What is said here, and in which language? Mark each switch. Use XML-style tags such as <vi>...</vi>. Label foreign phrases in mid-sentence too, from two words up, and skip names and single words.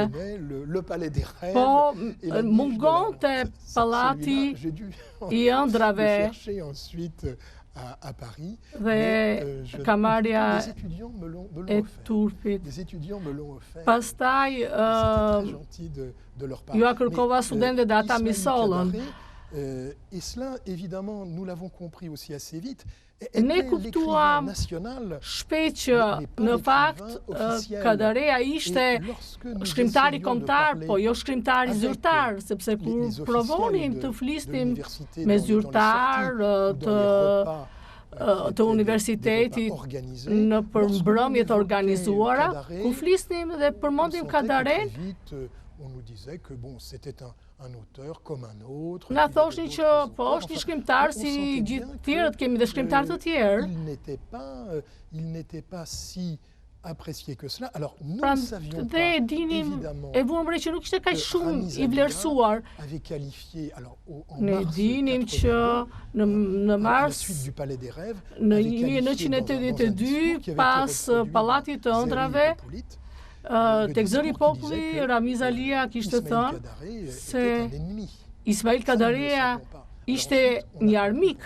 <sq>Po mungonte pallati i ëndrave dhe kamarja e turpit. Pastaj ju a kërkova studentëve dhe ata mi sollën.</sq> <fr>Et cela, évidemment, nous l'avons compris aussi assez vite.</fr> <sq>Ne kuptuam shpejt që në fakt Kadarea ishte shkrimtari kombëtar, po jo shkrimtari zyrtar, sepse kur provonim të flisnim me zyrtar të universitetit në përmbrëmjet organizuara, ku flisnim dhe përmendim Kadaren,</sq> <fr>on nous disait que bon, c'était un auteur comme un autre.</fr> <sq>Na thoshin që po është një shkrimtar si gjithë tjerët, kemi dhe shkrimtar të tjerë.</sq> <fr>Il n'était pas si apprécié que cela. Alors nous</fr> <sq>Pra,</sq> <fr>savions</fr> <sq>dhe pas dinim e vuam re që nuk ishte kaq shumë i vlerësuar.</sq> <fr>Avait qualifié alors</fr> <sq>Ne dinim që në mars</sq> <fr>du Palais des Rêves,</fr> <sq>në 1982 pas pallatit të ëndrave tek Zëri i Populli, Ramiz Alia kishte thënë se Ismail Kadarea ishte një armik.</sq>